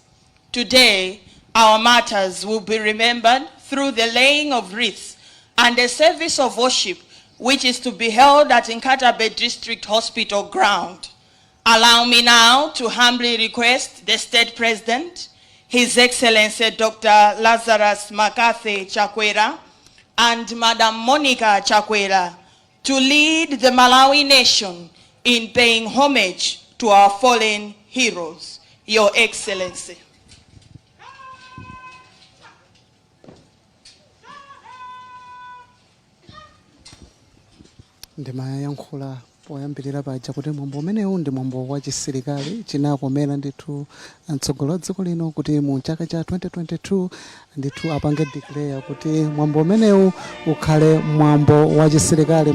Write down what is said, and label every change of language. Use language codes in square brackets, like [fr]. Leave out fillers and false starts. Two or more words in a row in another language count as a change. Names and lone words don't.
[en] Today, our martyrs will be remembered through the laying of wreaths and a service of worship which is to be held at Nkatabe District Hospital ground. Allow me now to humbly request the State President, His Excellency Dr. Lazarus Makathe Chakwera and Madam Monica Chakwera to lead the Malawi nation in paying homage to our fallen heroes. Your Excellency. [ny] Ndimayankhula poyambirira paja kuti mwambo umenewu ndi mwambo wa chisilikali chinakomera ndithu mtsogoleri wa dziko lino kuti mu chaka cha 2022 ndithu apange declare kuti mwambo umenewu ukhale mwambo wa chisilikali.